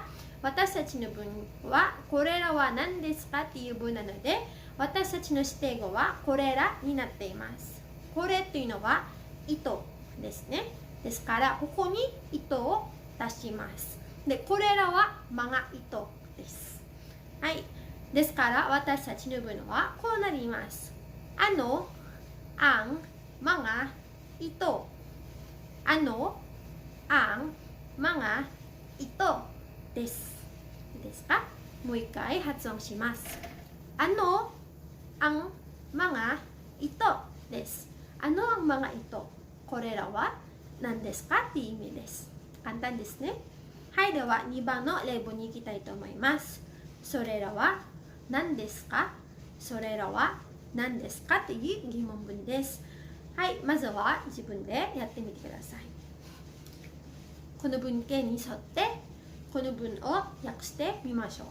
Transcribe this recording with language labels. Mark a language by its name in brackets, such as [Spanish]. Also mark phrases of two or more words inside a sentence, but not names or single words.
[Japanese] 私たちの文はこれらは何ですかっていう文なので、私たちの指定語はこれらになっています。これというのは糸ですね。ですからここに糸を出します。で、これらは [Filipino] mga ito [Japanese] です。はい。ですから私たちの文はこうなります。 [Filipino] ang, mga, ito。 ang, mga, ito [Japanese] です。いいですか？もう一回発音します。 [Filipino] ang, mga, ito [Japanese] です。 [Filipino] ang, mga, ito。 [Japanese] これらは何ですかっていう意味です。簡単ですね。はい、では2番の例文に行きたいと思います。それらは何ですか？それらは何ですかという疑問文です。はい、まずは自分でやってみてください。この文型に沿ってこの文を訳してみましょう。